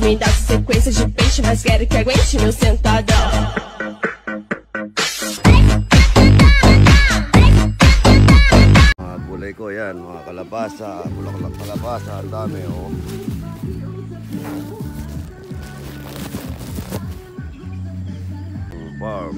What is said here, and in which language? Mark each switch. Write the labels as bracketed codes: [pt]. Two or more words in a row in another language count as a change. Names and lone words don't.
[pt] me dá sequência de peixe, mas quero que aguente meu sentadão. [tl] Mga gulay ko yan, mga kalabasa, bulaklak kalabasa, ang dami oh. Farm.